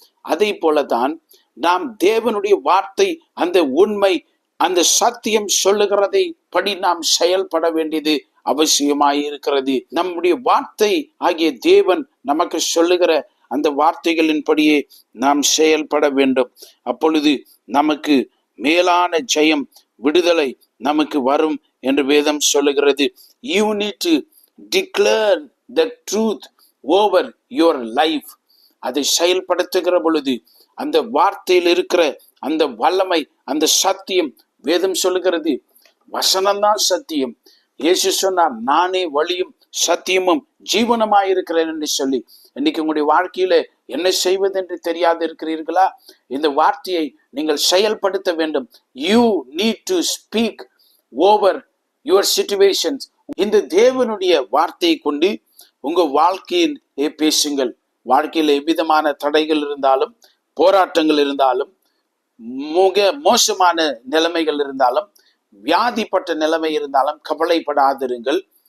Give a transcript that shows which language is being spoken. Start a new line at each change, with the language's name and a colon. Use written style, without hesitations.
Tamil: அதை போலதான் நாம் தேவனுடைய வார்த்தை, அந்த உண்மை, அந்த சத்தியம் சொல்லுகிறதை படி நாம் செயல்பட வேண்டியது அவசியமாயிருக்கிறது. நம்முடைய வார்த்தை ஆகிய தேவன் நமக்கு சொல்லுகிற அந்த வார்த்தைகளின்படியே நாம் செயல்பட வேண்டும். அப்பொழுது நமக்கு மேலான ஜெயம், விடுதலை நமக்கு வரும் என்று வேதம் சொல்லுகிறது.
English: You need to declare the truth over your life.
Tamil: அதை செயல்படுத்துகிற பொழுது அந்த வார்த்தையில் இருக்கிற அந்த வல்லமை, அந்த சத்தியம், வேதம் சொல்லுகிறது வசனம்தான் சத்தியம். இயேசு சொன்னார், நானே வழியும் சத்தியமும் ஜீவனமாயிருக்கிறேன் என்று சொல்லி. இன்னைக்கு உங்களுடைய வாழ்க்கையில என்ன செய்வது என்று தெரியாது இருக்கிறீர்களா? இந்த வார்த்தையை நீங்கள் செயல்படுத்த வேண்டும்.
English: You need to speak over your situations.
Tamil: இந்த தேவனுடைய வார்த்தையை கொண்டு உங்க வாழ்க்கையில் பேசுங்கள். வாழ்க்கையில எவ்விதமான தடைகள் இருந்தாலும், போராட்டங்கள் இருந்தாலும், மிக மோசமான நிலைமைகள் இருந்தாலும், வியாதிப்பட்ட நிலைமை இருந்தாலும் கவலைப்படாதிருங்கள்.